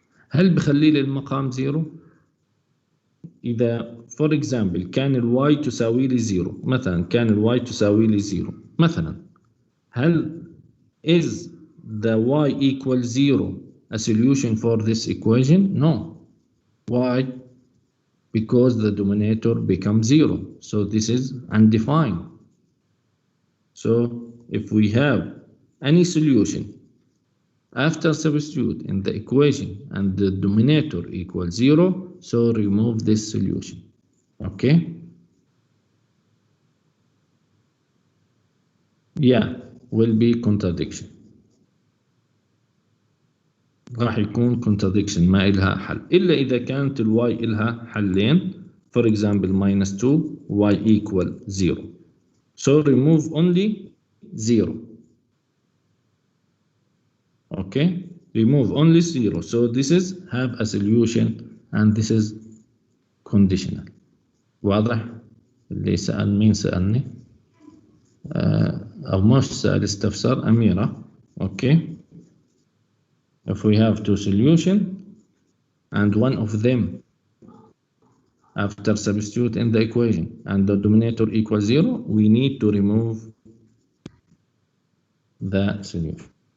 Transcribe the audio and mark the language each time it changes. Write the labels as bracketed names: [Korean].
[Arabic] هل بخلي لي المقام زيرو؟ إذا [English] for example [Arabic] كان الواي تساوي لي زيرو، مثلا كان الواي تساوي لي زيرو مثلا، هل [English] is the y equal zero a solution for this equation? No. Why? Because the denominator becomes zero, so this is undefined. So if we have any solution after substitute in the equation and the denominator equals zero, so remove this solution. Okay? Yeah, will be contradiction. [Arabic] راح يكون contradiction ما إلها حل إلا إذا كانت الواي إلها حلين. [English] For example minus 2 y equal 0. So remove only 0. Okay, remove only 0. So this is have a solution and this is conditional. [Arabic] واضح؟ اللي سأل مين سألني؟ أو مش سأل استفسر أميرة. [English] Okay. If we have two solutions and one of them after substitute in the equation and the denominator equals 0, we need to remove the solution.